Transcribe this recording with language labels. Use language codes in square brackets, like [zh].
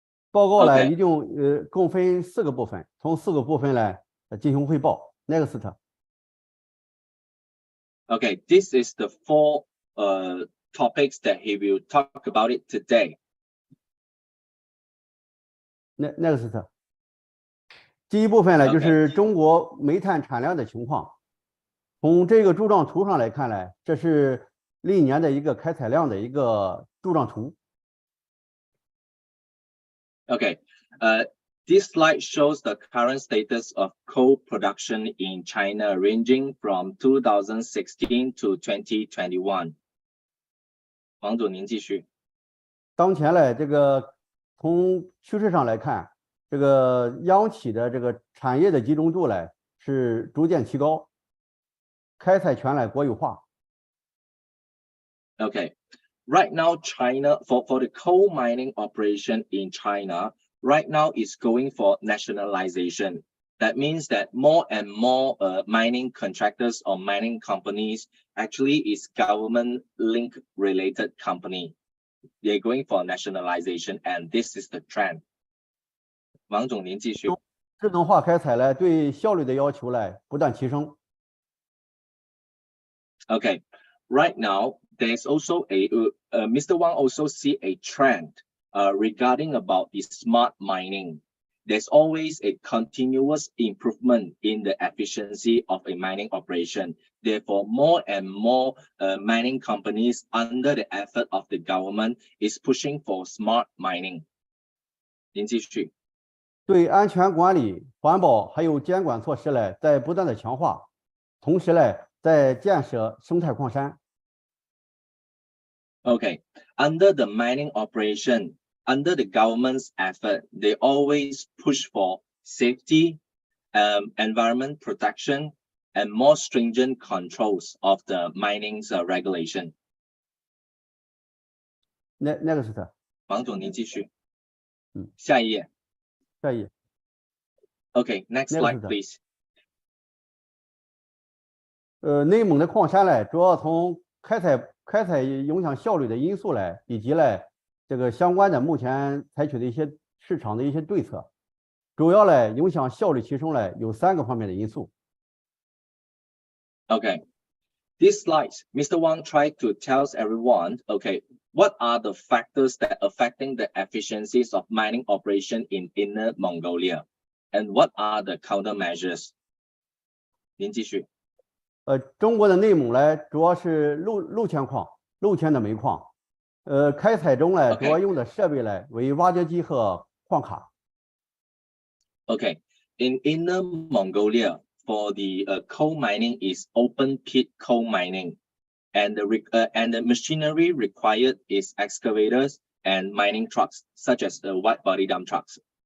[zh] 报告呢，一共共分4个部分，从4个部分来进行汇报。 [en] Next。 Okay, this is the 4 topics that he will talk about it today. Next。 [zh] 第一部分呢，就是中国煤炭产量的情况。从这个柱状图上来看呢，这是历年的一个开采量的一个柱状图。 [en] Okay, this slide shows the current status of coal production in China, ranging from 2016 to 2021. [zh] 王总，您继续。当前呢，这个从趋势上来看，这个央企的这个产业的集中度呢是逐渐提高，开采权呢国有化。 [en] Okay, right now China for the coal mining operation in China right now is going for nationalization. That means that more and more mining contractors or mining companies actually is government link related company. They're going for nationalization, and this is the trend. [zh] 王总，您继续。智能化开采呢，对效率的要求呢不断提升。 [en] Okay, right now there's also Mr. Wang also see a trend regarding about the smart mining. there's always a continuous improvement in the efficiency of a mining operation. Therefore, more and more mining companies under the effort of the government is pushing for smart mining. [zh] 您继续。对安全管理、环保还有监管措施呢，在不断的强化，同时呢，在建设生态矿山。 [en] Okay, under the mining operation, under the government's effort, they always push for safety, environment protection, and more stringent controls of the mining's regulation. [zh] 那个是的。王总，您继续。下一页。下一页。 [en] Okay, next slide, please. [zh] 内蒙的矿山呢，主要从开采影响效率的因素呢，以及呢这个相关的目前采取的一些市场的一些对策，主要呢影响效率提升呢有3个方面的因素。 [en] Okay, this slide, Mr. Wang tried to tell everyone, okay, what are the factors that affecting the efficiencies of mining operation in Inner Mongolia, and what are the countermeasures? [zh] 您继续。中国的内蒙呢，主要是陆权矿、陆权的煤矿。开采中呢，主要用的设备呢为挖掘机和矿卡。 [en] Okay, in Inner Mongolia, for the coal mining is open pit coal mining, and the machinery required is excavators and mining trucks, such as the wide body dump trucks.